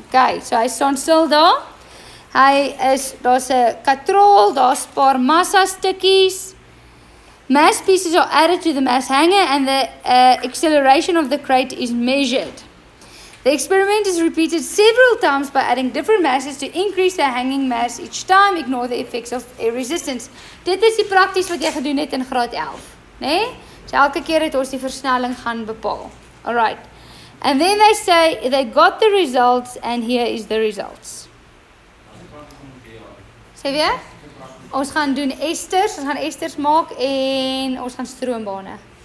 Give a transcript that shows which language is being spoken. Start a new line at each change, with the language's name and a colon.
Afrikaans: Okay, so hy staan stil daar. Daar's 'n katrol, daar's 'n paar massa stukkies.
English: Mass pieces are added to the mass hanger and the acceleration of the crate is measured. The experiment is repeated several times by adding different masses to increase the hanging mass each time. Ignore the effects of air resistance.
Afrikaans: Dit is die prakties wat jy gedoen het in graad 11, né? So elke keer het ons die versnelling gaan bepaal. Alright.
English: And then they say they got the results and here is the results.
Afrikaans: Sê weer? Ons gaan doen esters, ons gaan esters maak en ons gaan stroombane.